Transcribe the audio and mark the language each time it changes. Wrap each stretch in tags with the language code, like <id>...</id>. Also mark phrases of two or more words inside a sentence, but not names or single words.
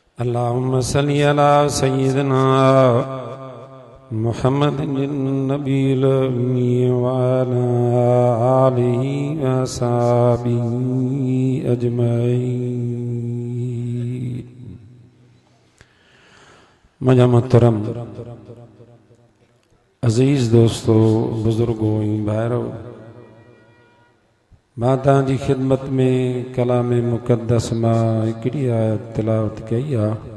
<ar>اللهم صل على سيدنا محمد النبي الأمي وعلى آله وأصحابه أجمعين.</ar> <sd>मुझा मोहतरम अजीज दोस्तों, बुजुर्गों, भाइरों, माता जी खिदमत में कलाम मुक़द्दस मां हिकिड़ी आयत तिलावत कई आहे।</sd>